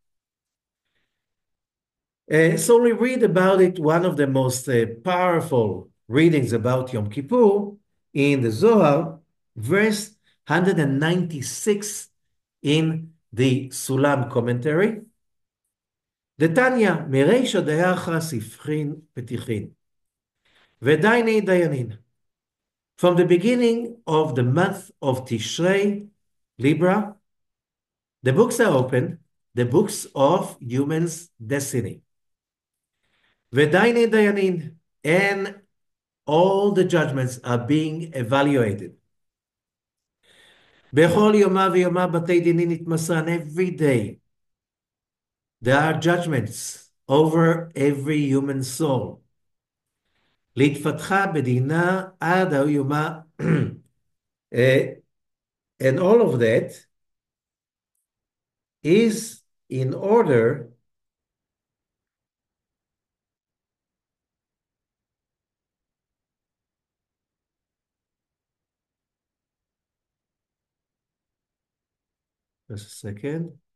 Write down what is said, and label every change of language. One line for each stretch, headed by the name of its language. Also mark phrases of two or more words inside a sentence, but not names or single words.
English: So we read about it, one of the most powerful readings about Yom Kippur in the Zohar, verse 196 in the Sulam commentary.
Aramaic: דתניא, מרישא דהכה ספחין פתיחין, ודייני דיינין.
English: From the beginning of the month of Tishrei, Libra, the books are open, the books of humans' destiny.
Aramaic: ודייני דיינין,
English: and all the judgments are being evaluated.
Aramaic: בכל יומה ויומה בתי דינין נתמסרן,
English: every day. There are judgments over every human soul.
Aramaic: להתפתחה בדינה עד היומה,
English: and all of that is in order just a second.